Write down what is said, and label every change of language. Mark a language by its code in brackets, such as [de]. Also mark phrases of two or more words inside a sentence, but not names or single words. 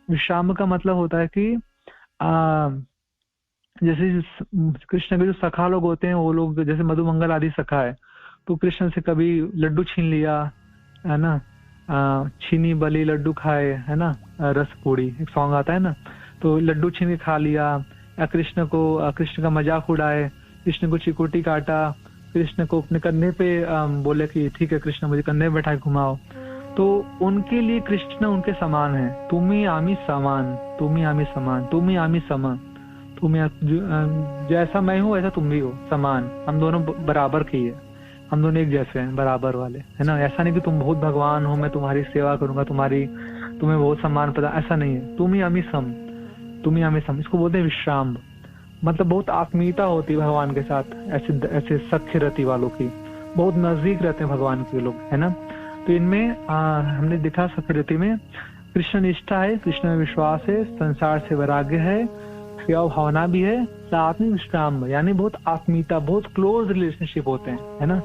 [hi] विश्राम का मतलब होता है कि जैसे कृष्ण के जो सखा लोग होते हैं, वो लोग जैसे मधुमंगल आदि सखा है, तो कृष्ण से कभी लड्डू छीन लिया, है ना, छीनी बली लड्डू खाए, है ना, रस पूड़ी एक सॉन्ग आता है ना, तो लड्डू छीन के खा लिया, या कृष्ण का मजाक उड़ाए, कृष्ण को चिकोटी काटा, कृष्ण को अपने कंधे पे बोले कि ठीक है कृष्ण मुझे कंधे पे बैठा घुमाओ, तो उनके लिए कृष्ण उनके समान है। [bn] তুমি আমি সমান, তুমি আমি সমান, তুমি আমি সমান, [hi] जैसा मैं हूँ वैसा तुम भी हो, समान, हम दोनों बराबर के ही है, हम दोनों एक जैसे हैं, बराबर वाले, है ना। ऐसा नहीं कि तुम बहुत भगवान हो, मैं तुम्हारी सेवा करूंगा, तुम्हें बहुत सम्मान पता, ऐसा नहीं है। [bn] তুমি আমি সম, তুমি আমি সম, [hi] इसको बोलते हैं विश्राम। मतलब बहुत आत्मीयता होती है भगवान के साथ, ऐसे सख्य रति वालों की, बहुत नजदीक रहते हैं भगवान के लोग, है ना। तो इनमें हमने देखा सख्य रति में कृष्ण निष्ठा है, कृष्ण में विश्वास है, संसार से वैराग्य है, सेवा भावना भी है, साथ में विश्राम, यानी बहुत आत्मीयता, बहुत [en] close relationship [hi] होते हैं, है ना।